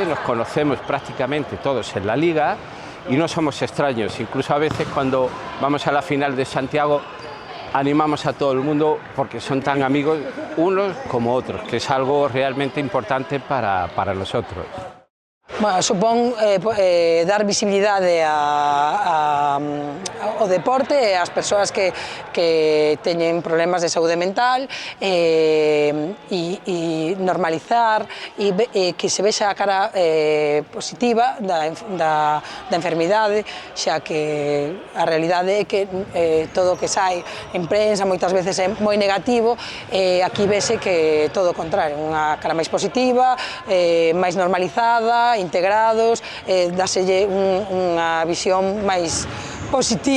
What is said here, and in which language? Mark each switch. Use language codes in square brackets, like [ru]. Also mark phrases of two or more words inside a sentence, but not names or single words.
[es] Nos conocemos prácticamente todos en la liga y no somos extraños. Incluso a veces cuando vamos a la final de Santiago animamos a todo el mundo porque son tan amigos unos como otros, que es algo realmente importante para nosotros. Bueno, [gl] supón dar visibilidade ao deporte e ás persoas que teñen problemas de saúde mental e normalizar e que se vexa a cara positiva da enfermidade, xa que a realidade é que todo o que sai en prensa moitas veces é moi negativo e aquí vese que todo o contrario, unha cara máis positiva, máis normalizada, integrados, dáselle unha visión máis positiva.